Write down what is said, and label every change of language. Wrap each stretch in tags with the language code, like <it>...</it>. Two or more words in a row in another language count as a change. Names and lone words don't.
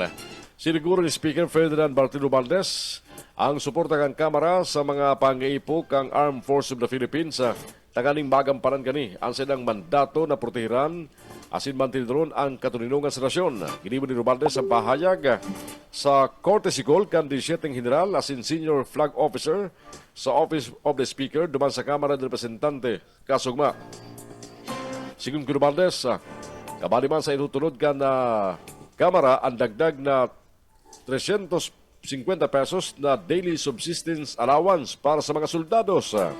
<bik>Siniguro ni Speaker Ferdinand Martino Valdez ang suporta kang Kamara sa mga pangaipo kang Armed Forces of the Philippines taganing magampanan kani ang silang mandato na protehiran asin mantinidron ang katuninungan sa nasyon. Ginibo ni Valdez ang pahayag sa</bik> <en>courtesy call</en> <bik>kan 17 General asin Senior Flag Officer sa Office of the Speaker duman sa Kamara de Representante kasugma. Sigun Kuno Valdez, kabali man sa itutulod ka na Kamara ang dagdag na 350 pesos na</bik> <en>daily subsistence allowance</en> <bik>para sa mga soldados.</bik>